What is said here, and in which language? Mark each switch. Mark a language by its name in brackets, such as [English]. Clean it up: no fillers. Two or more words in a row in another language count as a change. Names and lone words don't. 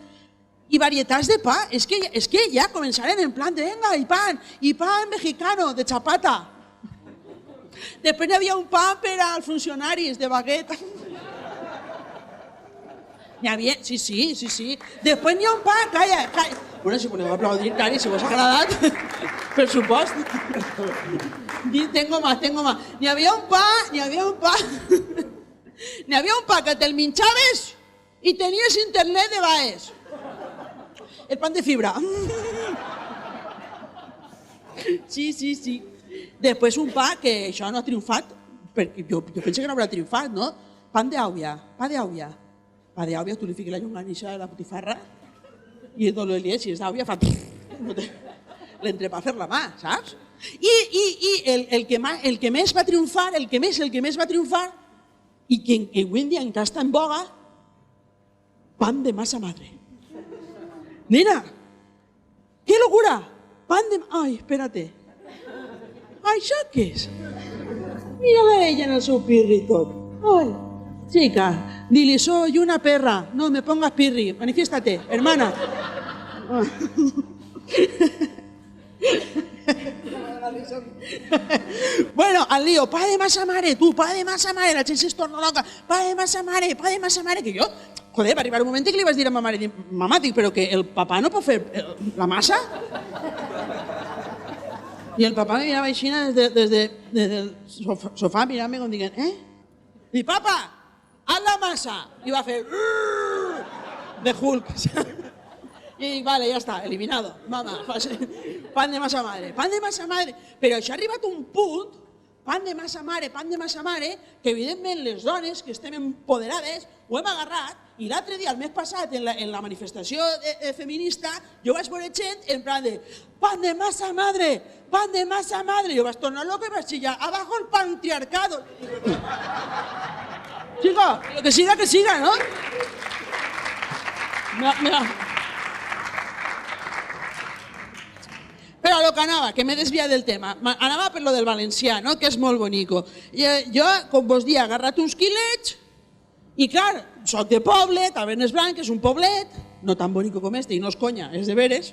[Catalan] I varietats de pa, és que ja començaren en plan de venga, i [Spanish] pan mexicano, [Catalan] de chapata. Després hi havia un pa per als funcionaris, de baguette. N'hi havia, sí. Després n'hi ha un pa, calla, Bueno, si voleu aplaudir, clar, i si vos ha agradat, per supost. [Spanish] Tengo más. [Catalan] N'hi havia un pa que te'l minxaves i tenies internet de baes. [Spanish] El pan de fibra. Sí. [Catalan] Després un pa que això no ha triomfat, perquè jo penso que no haurà triomfat, no? Pa d'àvia. Pa d'àvia, tu li fiques la llonganissa a la botifarra i el dolor si és d'àvia fa... l'entrepà a fer la mà, saps? I el que més va triomfar, el que més va triomfar, i que avui en dia encara està en boga, [Spanish] pan de masa madre. Nena, qué locura, pan de... Ai, espérate. [Catalan] Això què és? Mira-la ella en el seu pirri tot. Ai, [Spanish] chica, dile, soy una perra. No me pongas pirri, manifiéstate, hermana. [Catalan] Bueno, al lío, pa de masa mare, tu, pa de masa mare, la gent es torna loca, pa de masa mare, que jo, joder, va arribar un moment que li vaig dir a ma mare, mamà, dic, però que el papà no pot fer la massa? I el papà me mirava així des del sofà, mirant-me com dient, Dic, papa, [Spanish] haz la massa. [Catalan] I va fer de Hulk. I dic, vale, ja està, [Spanish] eliminado. Mama, pan de masa madre. Pan de masa madre. [Catalan] Però això ha arribat un punt, pan de masa mare, que evidentment les dones que estem empoderades ho hem agarrat i l'altre dia, el mes passat, en la manifestació feminista, jo vaig veure gent en plan de [Spanish] pan de masa madre, pan de masa madre. [Catalan] Jo vaig tornar loca i vaig chillar, [Spanish] abajo el patriarcado. Chico, lo que siga, ¿no? Mira. [Catalan] Però a lo que anava, que m'he desviat del tema, anava per lo del valencià, no? Que és molt bonico. Jo, com vos dia, he agarrat uns quilets i, clar, soc de poble, Tavernes Blanques, és un poblet, no tan bonico com este, i no és conya, és de veres.